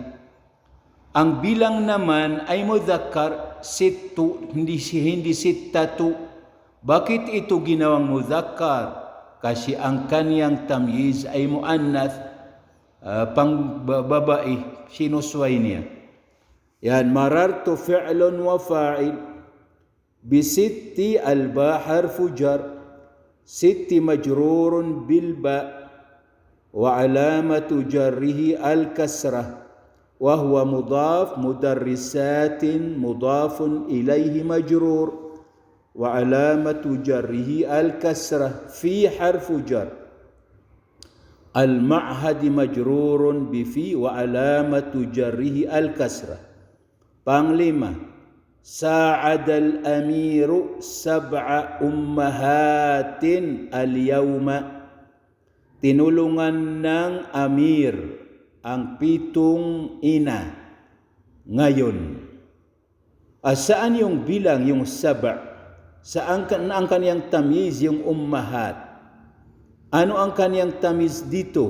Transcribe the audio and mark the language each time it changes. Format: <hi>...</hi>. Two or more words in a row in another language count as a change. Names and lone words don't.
<tl>Ang bilang naman ay mudhakkar, sittu, hindi sittatu. Bakit ito ginawang mudhakkar? Kasi ang kaniyang tamyiz ay muannath, pang babae, sinusway niya. Yan,</tl> <ar>مررت فعل وفاعل. بستٍّ الباء حرف جر. ستٍّ مجرور بالباء. وعلامة جره الكسرة وهو مضاف مدرسات مضاف إليه مجرور وعلامة جره الكسرة في حرف جر المعهد مجرور بفي وعلامة جره الكسرة. Panglima, ساعد الأمير 7 أمهات اليوم.</ar> <tl>Tinulungan ng amir ang 7 ina ngayon. Saan yung bilang, yung 7? Saan ang kaniyang tamyiz, yung ummahat? Ano ang kaniyang tamyiz dito?</tl>